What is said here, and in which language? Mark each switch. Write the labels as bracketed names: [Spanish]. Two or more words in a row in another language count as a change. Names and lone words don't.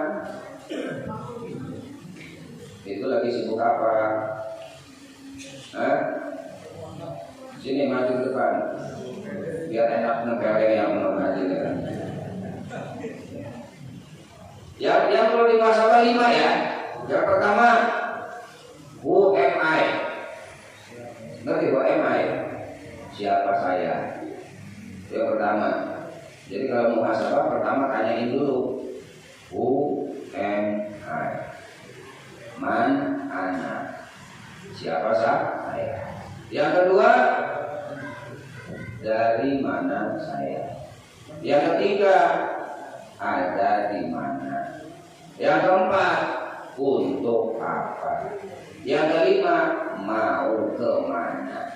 [Indonesian] Itu lagi sibuk apa? Sini maju ke depan. Biar enak negara yang mengaji kan. Yang perlu dimuhasabah 5 ya. Yang pertama, [English] who am I? Ngerti who am I? [Indonesian] Siapa saya? Yang pertama. Jadi kalau muhasabah pertama tanyain dulu, [English] who am I? [Arabic] من أنا? [Indonesian] Siapa saya? Yang kedua, dari mana saya? Yang ketiga, ada di mana? Yang keempat, untuk apa? Yang kelima, mau kemana?